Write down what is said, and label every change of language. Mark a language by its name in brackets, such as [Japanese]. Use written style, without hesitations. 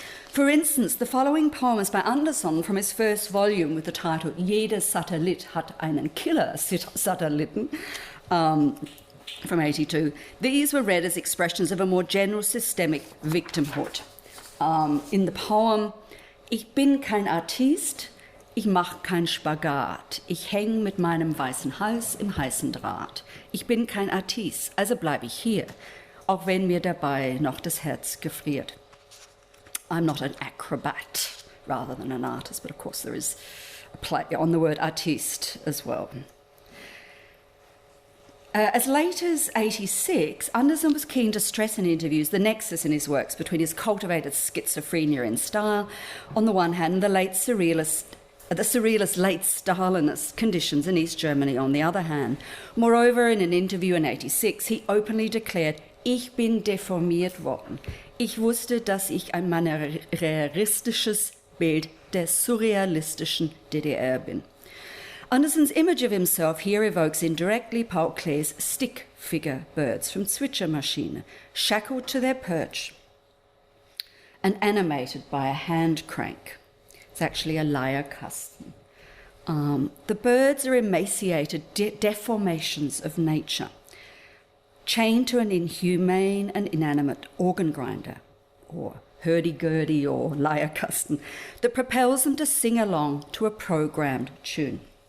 [English] For instance, the following poem is by Anderson from his first volume with the title Jeder Satellit hat einen Killer-Satelliten, from 1982. These were read as expressions of a more general systemic victimhood. In the poem, [German] Ich bin kein Artist, ich mach kein Spagat, ich häng mit meinem weißen Hals im heißen Draht. Ich bin kein Artist, also bleibe ich hier, auch wenn mir dabei noch das Herz gefriert. [English] I'm not an acrobat rather than an artist, but of course there is a play on the word artiste as well. As late as 1986, Anderson was keen to stress in interviews the nexus in his works between his cultivated schizophrenia in style, on the one hand, and the surrealist late Stalinist conditions in East Germany on the other hand. Moreover, in an interview in 1986, he openly declared, [German] Ich bin deformiert worden. Ich wusste, dass ich ein manneristisches Bild der surrealistischen DDR bin. [English] Anderson's image of himself here evokes indirectly Paul Klee's stick figure birds from Zwitschermaschine, shackled to their perch and animated by a hand crank. It's actually a Leierkasten. The birds are emaciated deformations of nature, chained to an inhumane and inanimate organ grinder, or hurdy-gurdy or Leierkasten, that propels them to sing along to a programmed tune.